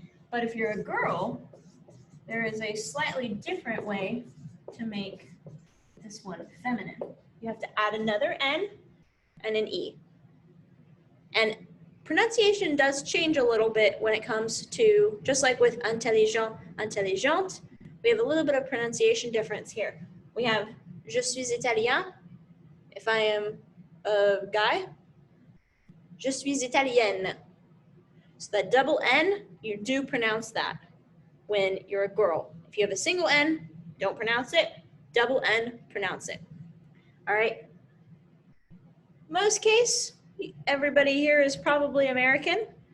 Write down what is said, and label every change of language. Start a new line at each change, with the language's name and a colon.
English: But if you're a girl, there is a slightly different way to make this one feminine. You have to add another N and an E. And pronunciation does change a little bit when it comes to, just like with intelligent, intelligente, we have a little bit of pronunciation difference here. We have
French: je suis italien,
English: if I am a guy,
French: je suis italienne.
English: So that double N, you do pronounce that when you're a girl. If you have a single N, don't pronounce it. Double N, pronounce it. All right. Most case, everybody here is probably American.